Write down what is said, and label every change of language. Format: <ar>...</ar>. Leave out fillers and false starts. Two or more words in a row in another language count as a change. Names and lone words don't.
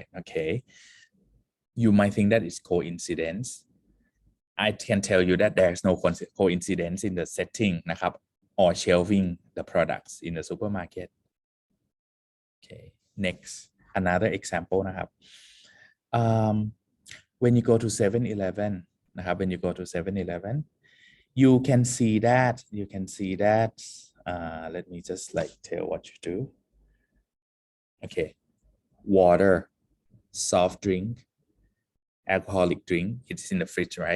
<en>Okay, you might think that it's coincidence. I can tell you that there's no coincidence in the setting นะครับ or shelving the products in the supermarket. Okay, next, another example นะครับ when you go to 7-Eleven นะครับ when you go to 7-Eleven you can see that let me just like tell what you do. Okay, water, soft drink, alcoholic drink, it's in the fridge, right?</en>